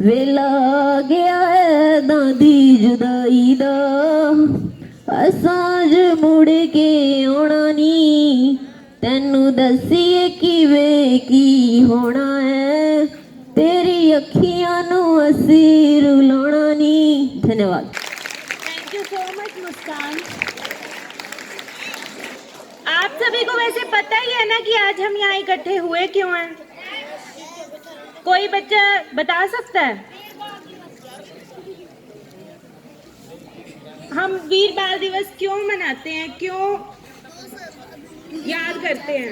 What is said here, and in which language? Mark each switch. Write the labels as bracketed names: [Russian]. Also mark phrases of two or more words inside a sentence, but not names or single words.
[Punjabi] ਵੇਲਾ ਆ ਗਿਆ ਹੈ ਦਾਦੀ ਜੁਦਾਈ ਦਾ ਅਸਾਂ ਮੁੜ ਕੇ ਆਉਣਾ ਨੀ ਤੈਨੂੰ ਦੱਸੀਏ ਕਿਵੇਂ ਕੀ ਹੋਣਾ ਹੈ ਤੇਰੀਆਂ ਅੱਖੀਆਂ ਨੂੰ ਅਸੀਂ ਰੁਆਉਣਾ ਨੀ। [Hindi] धन्यवाद। [English] thank you so much [Hindi] मुस्कान। आप सभी को वैसे पता ही है ना कि आज हम यहाँ इकट्ठे हुए क्यों हैं? कोई बच्चा बता सकता है? हम वीर बाल दिवस क्यों मनाते हैं, क्यों याद करते हैं?